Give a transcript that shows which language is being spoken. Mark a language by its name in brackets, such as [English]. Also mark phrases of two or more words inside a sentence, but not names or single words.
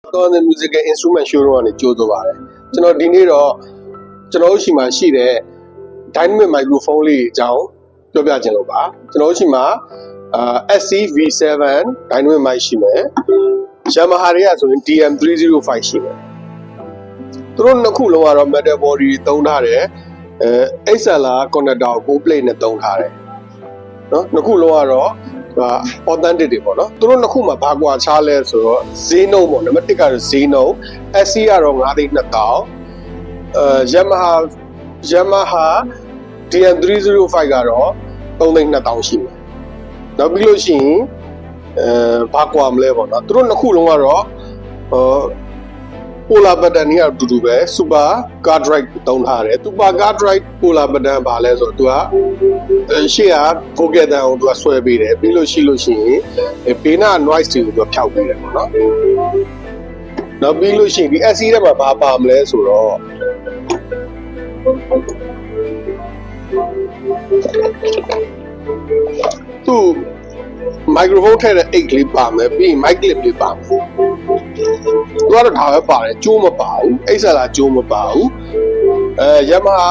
[Burmese] Thorn Musical Instrument Showroom ကနေကြိုးဆိုပါတယ်ကျွန်တော်ဒီနေ့တော့ကျွန်တော်တို့ရှိမှရှိတဲ့ [English] Dynamic Microphone [Burmese] လေးအကြောင်းပြောပြခြင်းလို့ ပါကျွန်တော်တို့ရှိမှSC-V7 [English] Dynamic Mic [Burmese] ရှိမယ် Yamaha တွေကဆိုရင် DM305 ရှိမယ်သူတို့နှစ်ခုလုံးကတော့ [English] metal body [Burmese] သုံးထားတယ် [English] XLR connector [Burmese] ကို plate နဲ့သုံးထားတယ်နော်နှစ်ခုလုံးကတော့authentic တွေပေါ့နော်သူတို့နှစ်ခုမှာဘာကွာခြားလဲဆိုတော့ဈေးနှုန်းပေါ့နံပါတ်1ကတော့ဈေးနှုန်း SC ကတော့ 9,200 Yamaha DM305 ကတော့3,200ရှိမယ်နောက်ပြီးလို့ရှိရင်ဘာကွာမလဲပေါ့နော်သူတို့နှစ်ခုလုံးကတော့ [English] polar button [Burmese] ကြီးအတူတူပဲ [English] super car drive [Burmese] သုံးထားတယ် [English] super car drive polar button [Burmese] ဘာလဲဆိုတော့သူကရှေ့က vocal တန်အောင်သူကဆွဲပေးတယ်ပြီးလို့ရှိရင်ဘေးနာ noise တွေကိုသူကဖျောက်ပေးတယ်ပေါ့နော်နောက်ပြီးလို့ရှိရင်ဒီ SC ထဲမှာဘာပါမလဲဆိုတော့ သူ microphone ထည့်တဲ့ 8 clip ပါမယ်ပြီးရင် [English] mic clip [Burmese] လေးပါမယ်သူကတော့ဒါပဲပါတယ်ကျိုးမပါဘူးအိတ်ဆက်လာကျိုးမပါဘူးYamaha